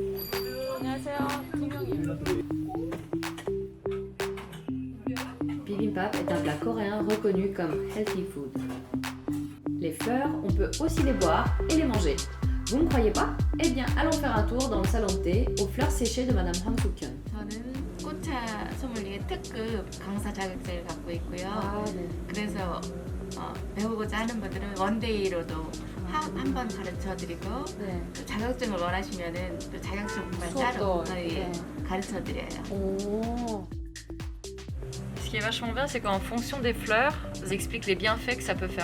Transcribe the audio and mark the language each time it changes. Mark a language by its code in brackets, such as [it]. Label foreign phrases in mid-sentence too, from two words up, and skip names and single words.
[fr] Bibimbap est un plat coréen reconnu comme [en] healthy food. [fr] Les fleurs, on peut aussi les boire et les manger. Vous ne croyez pas? Eh bien, allons faire un tour dans le salon de thé aux fleurs séchées de Madame Han Suk-hyun. [ko] 저는 꽃차 소믈리에 특급 강사 자격증을 갖고 있고요. 네. 그래서 배우고자 하는 분들은 원데이로도 한 번 가르쳐드리고 네. 또 자격증을 원하시면은 또 자격증만 수업도 따로 가르쳐드려요. Oh. [fr] Ce qui est vachement bien, c'est qu'en fonction des fleurs, ils expliquent les bienfaits que ça peut faire.